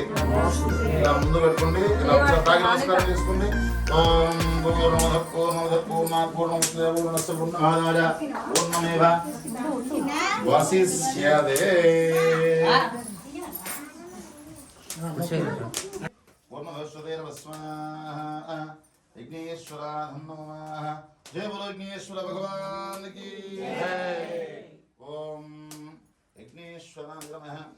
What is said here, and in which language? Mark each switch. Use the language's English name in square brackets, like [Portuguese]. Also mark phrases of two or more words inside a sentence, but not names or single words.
[Telugu] ఇలా ముందు పెట్టుకోండి. ఇలా తాగి నమస్కారం చేసుకోండి. [Sanskrit] ఓం పూర్ణమద పూర్ణమద పూర్ణాత్ పూర్ణముదచ్యతే పూర్ణస్య పూర్ణమాదాయ పూర్ణమేవ వశిష్యతే. పూర్ణభస్వతే నమః విఘ్నేశ్వరాయ నమః. [Hindi] जय बोलो विघ्नेश्वर भगवान की जय. [Sanskrit] ఓం విఘ్నేశ్వరాయ నమః.